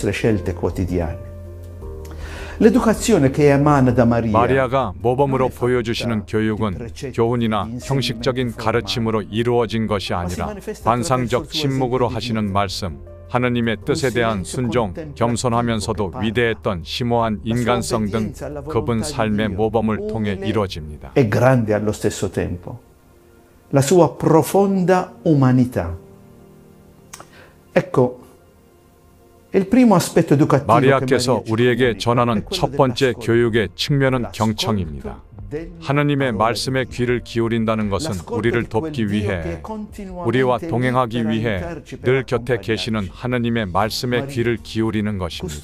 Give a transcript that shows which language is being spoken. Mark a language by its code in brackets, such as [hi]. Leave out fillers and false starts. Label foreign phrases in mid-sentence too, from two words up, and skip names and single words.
[ko] 마리아가 모범으로 보여주시는 교육은 교훈이나 형식적인 가르침으로 이루어진 것이 아니라 반상적 침묵으로 하시는 말씀, 하느님의 뜻에 대한 순종, 겸손하면서도 위대했던 심오한 인간성 등 그분 삶의 모범을 통해 이루어집니다. [it] È grande allo stesso tempo. La sua profonda umanità. Ecco, il primo aspetto educativo [ko] 마리아께서 우리에게 전하는 첫 번째 교육의 측면은 경청입니다. 하느님의 말씀에 귀를 기울인다는 것은 우리를 돕기 위해, 우리와 동행하기 위해 늘 곁에 계시는 하느님의 말씀에 귀를 기울이는 것입니다.